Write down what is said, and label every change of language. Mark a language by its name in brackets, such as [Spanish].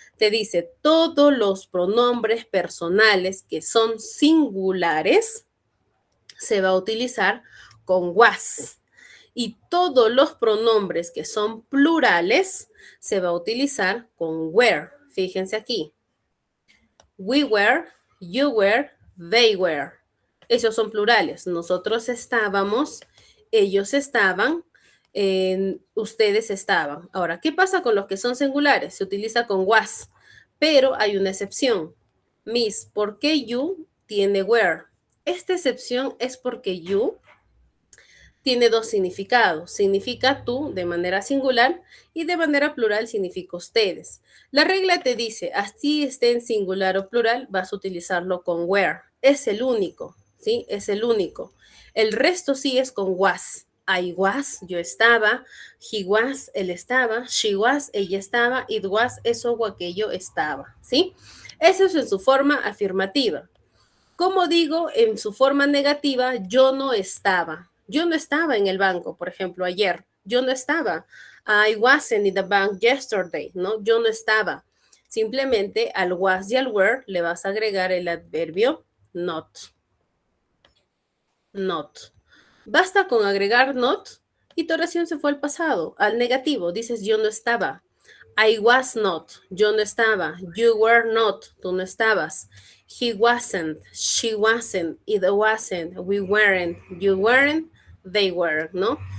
[Spanish] Te dice, todos los pronombres personales que son singulares se va a utilizar con was. Y todos los pronombres que son plurales se va a utilizar con were. Fíjense aquí. [English] We were, you were, they were. [Spanish] Esos son plurales. Nosotros estábamos, ellos estaban, ustedes estaban. Ahora, ¿qué pasa con los que son singulares? Se utiliza con was, pero hay una excepción. Miss, ¿por qué you tiene were? Esta excepción es porque you tiene dos significados. Significa tú de manera singular y de manera plural significa ustedes. La regla te dice, así esté en singular o plural, vas a utilizarlo con were. Es el único, ¿sí? Es el único. El resto sí es con was. I was, yo estaba. He was, él estaba. She was, ella estaba. It was, eso o aquello estaba, ¿sí? Eso es en su forma afirmativa. Como digo, en su forma negativa, yo no estaba. Yo no estaba en el banco, por ejemplo, ayer. Yo no estaba. [English] I wasn't in the bank yesterday, ¿no? Yo no estaba. [Spanish] Simplemente al was y al were le vas a agregar el adverbio not. Not. Basta con agregar not y tu oración se fue al pasado, al negativo. Dices yo no estaba. I was not. Yo no estaba. You were not. Tú no estabas. He wasn't. [English] She wasn't. It wasn't. We weren't. You weren't. They were, ¿no?